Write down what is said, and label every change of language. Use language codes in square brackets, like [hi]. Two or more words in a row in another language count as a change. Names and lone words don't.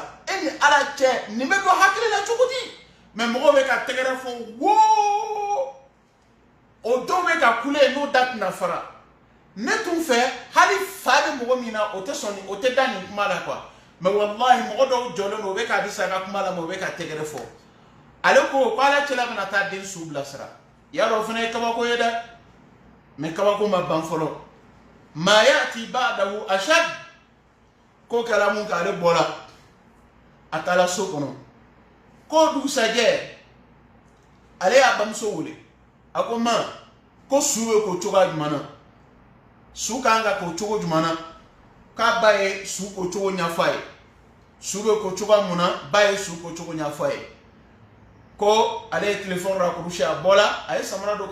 [bm] ni ala cɛ nin bɛ don hakili la cogo di mais mɔgɔw bɛ ka tɛgɛrɛ fɔ woo o dɔw bɛ ka kule n'o da tɛna fara ne tun fɛ hali fa bɛ mɔgɔ min na o tɛ da nin kuma la quoi mais wallahi mɔgɔ dɔw jɔlen don o bɛ ka Adisa ka kuma la mais o bɛ ka tɛgɛrɛ fɔ ale ko ala cɛla bɛna taa den su bilasira y'a dɔn o fana ye kabako ye dɛ mais kabako ma ban fɔlɔ [ar] ما يأتي بعده أشد [bm] ko kɛra mun kɛ ale bɔra a taara so kɔnɔ ko dugusajɛ ale y'a bamuso wele a ko ma ko su bɛ ko cogoya jumɛn na su kan ka ko cogo jumɛn na k'a ba ye su ko cogo ɲɛfɔ a ye su bɛ ko cogoya mun na ba ye su ko cogo ɲɛfɔ a ye ko ale ye [fr] téléphone raccroché [bm] a bɔra a ye samara don